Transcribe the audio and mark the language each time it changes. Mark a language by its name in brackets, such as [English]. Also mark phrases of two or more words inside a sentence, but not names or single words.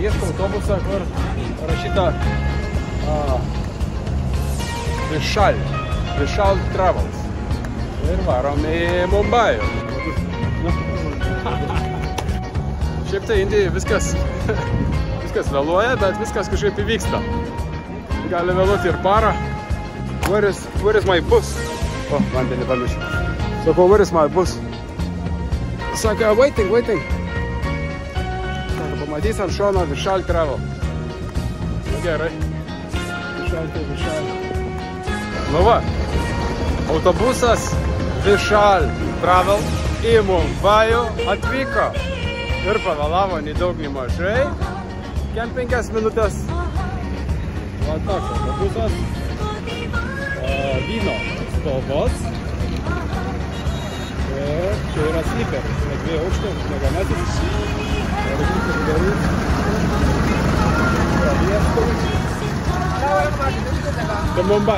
[Lithuanian] Ieškau autobusą, kur rašyta Vishal Travels. Ir varom į Mumbajų. Šiaip tai Indijai viskas vėluoja, bet viskas kažkaip įvyksta. Gali vėluoti ir parą. [English] Where is my bus? [Lithuanian] O, vandenį pamiršiu. Sakau, [English] where is my bus? [Lithuanian] Sako, waiting. Sako, pamatys ant šono Vishal Travel. Nu gerai. Vishal. Nu va, autobusas Vishal Travel į Mumbajų atvyko. Ir pavėlavo nei daug, nei mažai. Kem 5 minutės. Va toks autobusas. Vyno spalvos. Ir čia yra sliperis. 2 aukštų, miegametis. [English] The Mumbai.